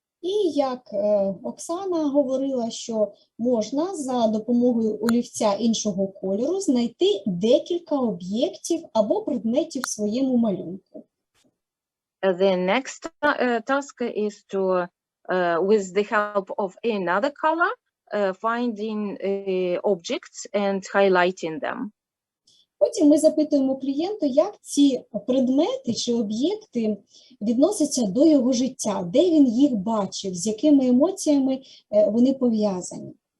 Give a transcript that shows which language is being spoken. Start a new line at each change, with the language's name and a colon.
Ukrainian: І як Оксана говорила, що можна за допомогою олівця іншого кольору знайти декілька об'єктів або предметів в своєму малюнку.
English: The next task is to, with the help of another color, finding objects and highlighting them.
Ukrainian: Потім ми запитуємо клієнту, як ці предмети чи об'єкти відносяться до його життя, де він їх бачив, з якими емоціями вони пов'язані.